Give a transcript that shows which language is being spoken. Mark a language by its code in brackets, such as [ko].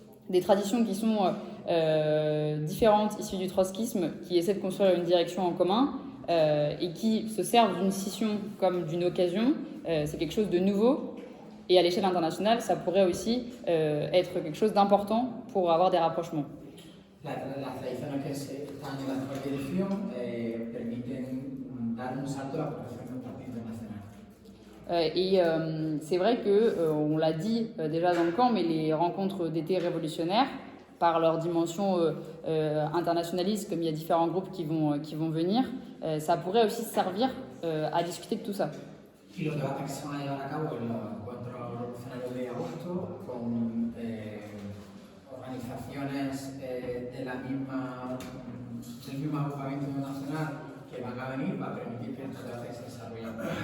[fr] Des traditions qui sont différentes, issues du trotskisme, qui essaient de construire une direction en commun et qui se servent d'une scission comme d'une occasion. C'est quelque chose de nouveau. Et à l'échelle internationale, ça pourrait aussi être quelque chose d'important pour avoir des rapprochements. [es] Las tradiciones que están en la actual dirección permiten dar un salto a la construcción de un partido internacional. [fr] Et c'est vrai que, on l'a dit déjà dans le camp, mais les rencontres d'été révolutionnaires, par leur dimension internationaliste, comme il y a différents groupes qui vont venir, ça pourrait aussi servir à discuter de tout ça. [es] Y los debates que se van a llevar a cabo en los encuentros revolucionarios de agosto con organizaciones del mismo agrupamiento nacional que van a venir va a permitir que estos debates se desarrollen.